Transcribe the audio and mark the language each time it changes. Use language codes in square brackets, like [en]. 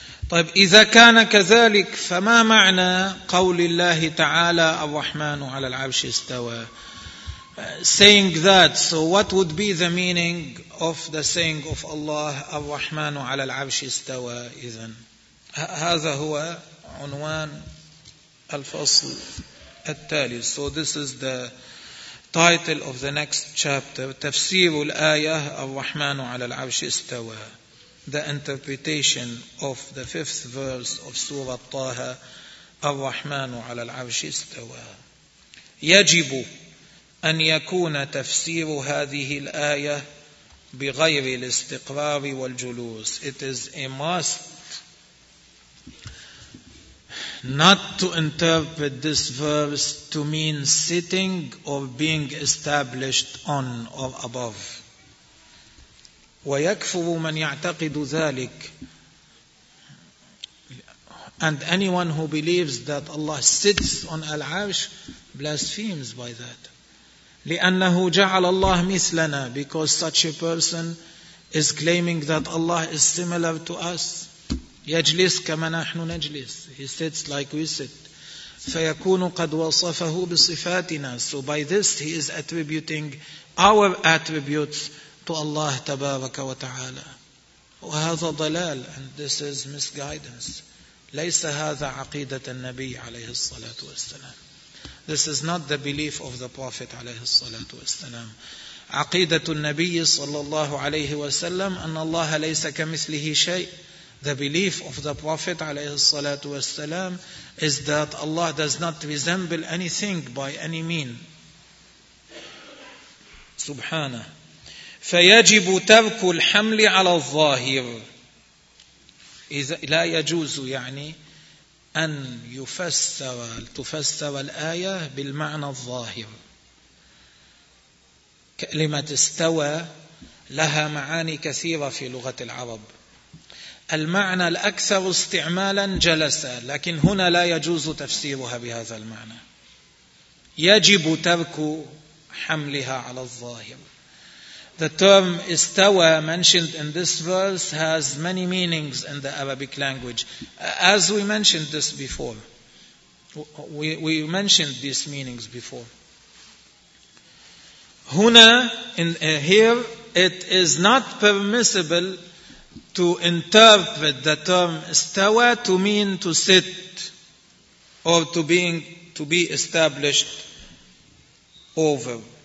[ar] طيب إذا كان كذلك فما معنى قول الله تعالى الرحمن على العرش استوى. [en] Saying that, so what would be the meaning of the saying of Allah [ar] الرحمن على العرش استوى إذن. هذا هو عنوان الفصل التالي. [en] So this is the title of the next chapter, [ar] تفسير الآية الرحمن على العرش استوى. [en] The interpretation of the fifth verse of Surah Taha, [ar] الرحمن على العرش استوى. يجب أن يكون تفسير هذه الآية بغير الاستقرار والجلوس. [en] It is a must not to interpret this verse to mean sitting or being established on or above. [ar] وَيَكْفُرُ مَنْ يَعْتَقِدُ ذَلِكَ. [en] And anyone who believes that Allah sits on Al-Arsh blasphemes by that. [ar] لِأَنَّهُ جَعَلَ اللَّهُ مِثْلَنَا. [en] Because such a person is claiming that Allah is similar to us. [ar] يَجْلِسْ كَمَا نَحْنُ نَجْلِسْ. [en] He sits like we sit. [ar] فيكون قد وصفه بصفاتنا. [en] So by this he is attributing our attributes to Allah تبارك وتعالى. [ar] وهذا ضلال, [en] and this is misguidance. [ar] ليس هذا عقيدة النبي عليه الصلاة والسلام. [en] This is not the belief of the Prophet عليه الصلاة والسلام. [ar] عقيدة النبي صلى الله عليه وسلم أن الله ليس كمثله شيء. [en] The belief of the Prophet عليه الصلاة والسلام is that Allah does not resemble anything by any mean. [ar] سبحانه. فيجب ترك الحمل على الظاهر. إذا لا يجوز يعني أن تفسر الآية بالمعنى الظاهر. كلمة استوى لها معاني كثيرة في لغة العرب. المعنى الأكثر استعمالا جلسة, لكن هنا لا يجوز تفسيرها بهذا المعنى. يجب ترك حملها على الظاهر. [en] The term istawa mentioned in this verse has many meanings in the Arabic language. As we mentioned this before, we mentioned these meanings before. Here it is not permissible to interpret the term istawa to mean to sit or to be established over.